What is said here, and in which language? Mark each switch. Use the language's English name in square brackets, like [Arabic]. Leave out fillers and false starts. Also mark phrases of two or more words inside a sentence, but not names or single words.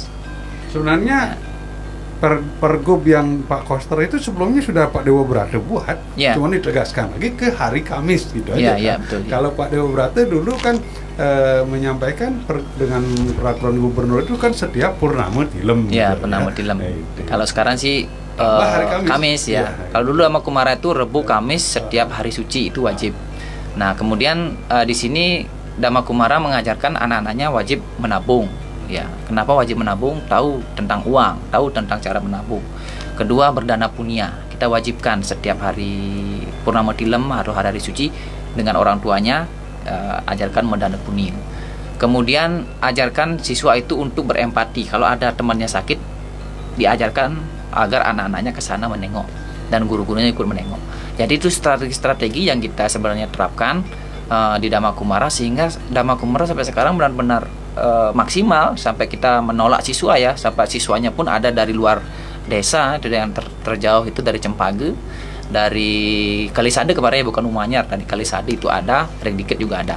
[Indonesian] Sebenarnya pergub yang Pak Koster itu sebelumnya sudah Pak Dewa Brata buat, cuman ditegaskan lagi ke hari Kamis gitu aja. Betul, Kalau Pak Dewa Brata dulu kan menyampaikan dengan peraturan gubernur itu kan setiap purnama tilem. Purnama tilem. Kalau sekarang sih hari Kamis ya. Kalau dulu sama Kumara itu Rebo Kamis setiap hari suci itu wajib. Nah, kemudian di sini Dhamma Kumara mengajarkan anak-anaknya wajib menabung. Ya, kenapa wajib menabung? Tahu tentang uang, tahu tentang cara menabung. Kedua, berdana punya. Kita wajibkan setiap hari purnama tilem atau hari suci dengan orang tuanya ajarkan mendana punya. Kemudian ajarkan siswa itu untuk berempati. Kalau ada temannya sakit, diajarkan agar anak-anaknya ke sana menengok dan guru-gurunya ikut menengok. Jadi itu strategi-strategi yang kita sebenarnya terapkan di Dhamma Kumara, sehingga Dhamma Kumara sampai sekarang benar-benar maksimal sampai kita menolak siswa ya, sampai siswanya pun ada dari luar desa, dari yang terjauh itu dari Cempage, dari Kalisade kemarin ya, bukan Umanyar, dari Kalisade itu ada, Redikit juga ada.